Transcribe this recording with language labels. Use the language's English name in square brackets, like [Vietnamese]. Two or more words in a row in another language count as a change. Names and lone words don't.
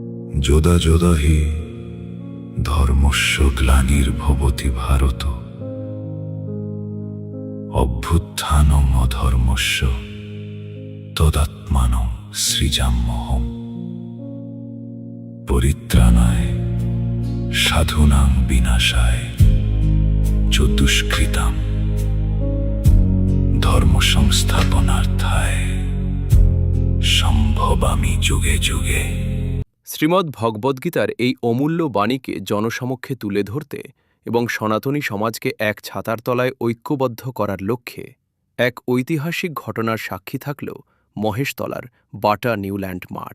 [Sanskrit] যোদা যোদা হি ধর্মস্য গ্লানির্ভবতি ভারত অভ্যুত্থানং অধর্মস্য তদাত্মানং সৃজাম্যহম পরিত্রাণায় সাধুনাং বিনাশায় চ দুষ্কৃতাম ধর্ম সংস্থাপনার্থায় সম্ভবামি যুগে যুগে। [Bangla] শ্রীমদ্ ভগবদ্গীতার এই অমূল্য বাণীকে জনসমক্ষে তুলে ধরতে এবং সনাতনী সমাজকে এক ছাতার তলায় ঐক্যবদ্ধ করার লক্ষ্যে এক ঐতিহাসিক ঘটনার সাক্ষী থাকল মহেশতলার বাটা নিউল্যান্ড মাঠ।